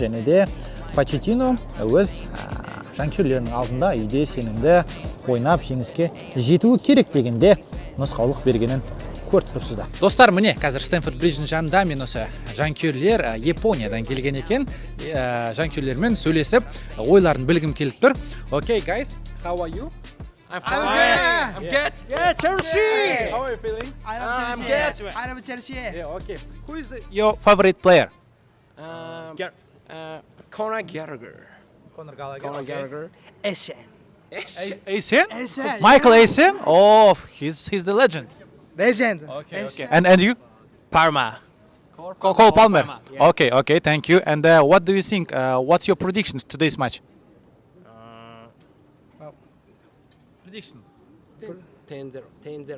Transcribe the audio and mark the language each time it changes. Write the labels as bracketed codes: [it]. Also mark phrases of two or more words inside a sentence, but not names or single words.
[kk] Және де Почетино өз жанкүйерлерінің алдында үйде сенімді ойнап жеңіске жетуі керек дегенде нұсқаулық бергенін көріп тұрсыздар. Достар, міне қазір Стэмфорд Бридждің жанында мен осы жанкүйерлер Япониядан келген екен. Жанкүйерлермен сөйлесіп, ойларын білгім келіп тұр. [en] Okay guys, how are you? I'm fine. I'm good. Yeah, Chelsea. How are you feeling? I'm good. I love Chelsea. Yeah, okay. Who is your favorite player? Conor Gallagher. Conor Gallagher. Conor Gallagher. Essien. Essien? Michael Essien? Oh, he's the legend. Legend. Okay. And you? Parma. Cole Pалмер. Yeah. Okay, thank you. And what do you think? What's your prediction to today's match? Prediction. 10-0. 10-0.